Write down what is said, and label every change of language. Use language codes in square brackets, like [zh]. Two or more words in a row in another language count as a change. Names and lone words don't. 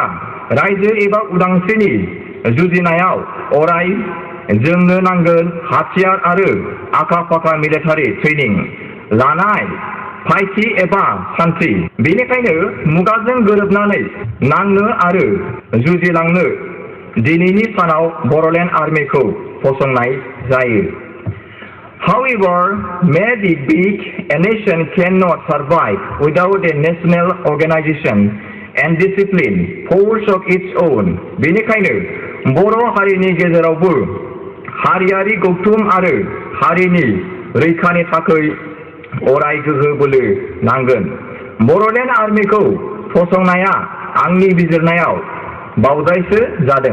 [brx] रायजो एबा उदांस्रिनि जुजिनायाव अराय जोंनो नांगोन हाथियार आरो आखा-फाखा [en] military training [brx] लानाय फायखि एबा सान्थ्रि। बेनिखायनो मुगाजों गोरोबनानै नांनो आरो जुजिलांनो दिनैनि सानाव बर'लेण्ड आर्मिखौ फसंनाय जायो। [en] However, may be big, a nation cannot survive without a national organization and discipline force of its own. [brx] बेनिखायनो बर' हारिनि गेजेरावबो हारियारि गौथुम आरो हारिनि रैखानि थाखाय अराय गोहो बोलो नांगोन। बर'लेण्ड आर्मिखौ फसंनाया आंनि बिजिरनायाव बावजायसो जादों।